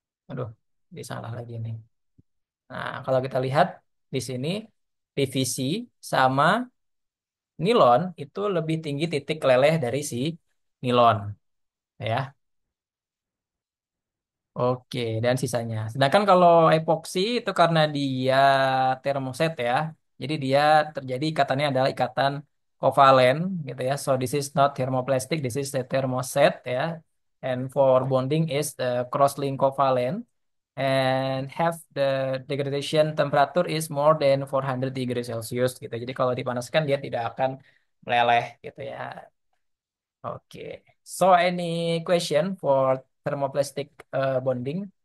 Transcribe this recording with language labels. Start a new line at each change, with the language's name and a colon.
Indonesian: Aduh, ini salah lagi nih. Nah, kalau kita lihat di sini PVC sama nilon itu lebih tinggi titik leleh dari si nilon, ya. Oke, dan sisanya. Sedangkan kalau epoksi itu karena dia termoset ya. Jadi dia terjadi ikatannya adalah ikatan kovalen gitu ya.
English: So this is not thermoplastic, this is the thermoset ya. And for bonding is the cross-link covalent and have the degradation temperature is more than 400 degrees Celsius gitu.
Indonesian: Jadi kalau dipanaskan dia tidak akan meleleh gitu ya. Oke.
English: So any question for thermoplastic bonding?